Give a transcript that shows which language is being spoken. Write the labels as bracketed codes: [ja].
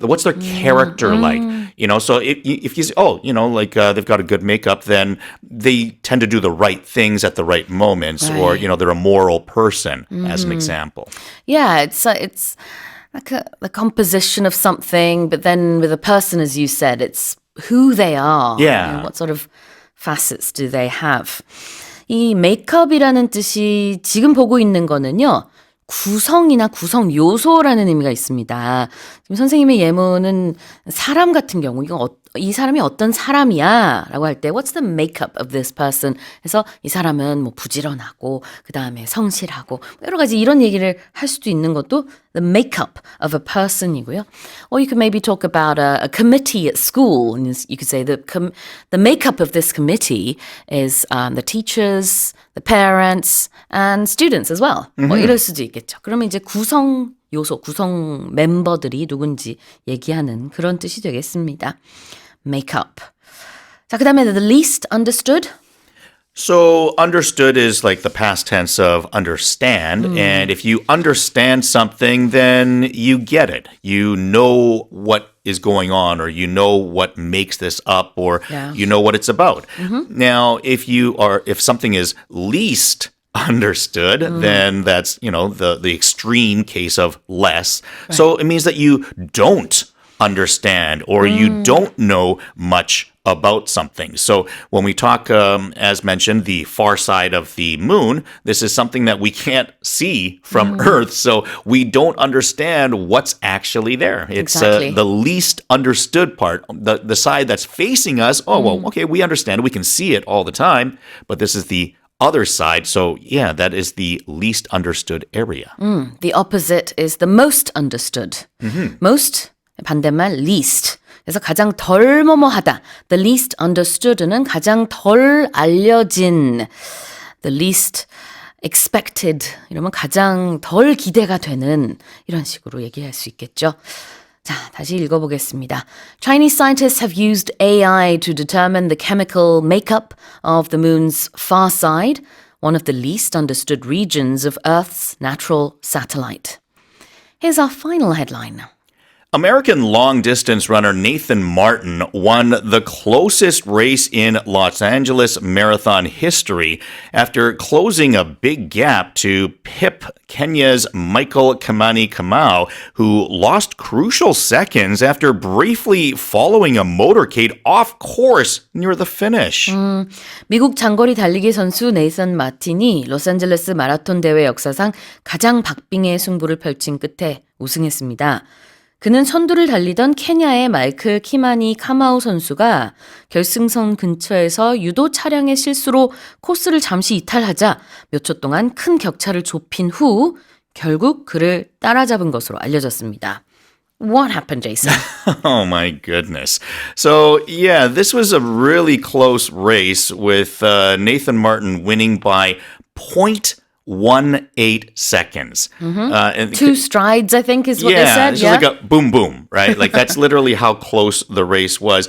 [en] What's their character like? So if you say, they've got a good makeup, then they tend to do the right things at the right moments, or they're a moral person, as an example. Yeah, it's like the composition of something, but then with a person, as you said, it's who they are. Yeah. What sort of facets do they have? [ko] 이 메이크업이라는 뜻이 지금 보고 있는 거는요. 구성이나 구성 요소라는 의미가 있습니다. 지금 선생님의 예문은 사람 같은 경우 이 사람이 어떤 사람이야 라고 할 때 [en] What's the makeup of this person? [ko] 해서 이 사람은 뭐 부지런하고 그 다음에 성실하고 여러 가지 이런 얘기를 할 수도 있는 것도 [en] the makeup of a person [ko] 이고요. [en] Or you could maybe talk about a committee at school. And you could say the makeup of this committee is the teachers, the parents, and students as well. [ko] 뭐 이럴 수도 있겠죠. 그러면 이제 구성 요소, 구성 멤버들이 누군지 얘기하는 그런 뜻이 되겠습니다. [en] Makeup. [ko] 자, 그 다음에 [en] the least understood. So understood is like the past tense of understand. And if you understand something, then you get it. You know what is going on, or you know what makes this up, or you know what it's about. Now, if something is least understood, then that's, the extreme case of less. Right. So it means that you don't understand, or you don't know much about something. So when we talk, as mentioned, the far side of the moon, this is something that we can't see from Earth, so we don't understand what's actually there. It's the least understood part, the side that's facing us. Oh, well, okay, we understand. We can see it all the time, but this is the other side. So yeah, that is the least understood area. The opposite is the most understood. Most, 반대말 least. [ko] 그래서 가장 덜 뭐뭐하다. [en] The least understood [ko] 는 가장 덜 알려진. [en] The least expected. [ko] 이러면 가장 덜 기대가 되는 이런 식으로 얘기할 수 있겠죠. 자, 다시 읽어보겠습니다. [en] Chinese scientists have used AI to determine the chemical makeup of the moon's far side, one of the least understood regions of Earth's natural satellite. Here's our final headline. American long-distance runner Nathan Martin won the closest race in Los Angeles marathon history after closing a big gap to pip Kenya's Michael Kimani Kamau, who lost crucial seconds after briefly following a motorcade off course near the finish. [ko] 미국 장거리 달리기 선수 네이선 마틴이 로스앤젤레스 마라톤 대회 역사상 가장 박빙의 승부를 펼친 끝에 우승했습니다. 그는 선두를 달리던 케냐의 마이클 키마니 카마우 선수가 결승선 근처에서 유도 차량의 실수로 코스를 잠시 이탈하자 몇 초 동안 큰 격차를 좁힌 후 결국 그를 따라잡은 것으로 알려졌습니다. [en] What happened, Jason? Oh my goodness. So yeah, this was a really close race with Nathan Martin winning by 0.18 seconds. And 2 strides, I think, is what they yeah, said. it's just like a boom, boom, right? Like that's literally how close the race was.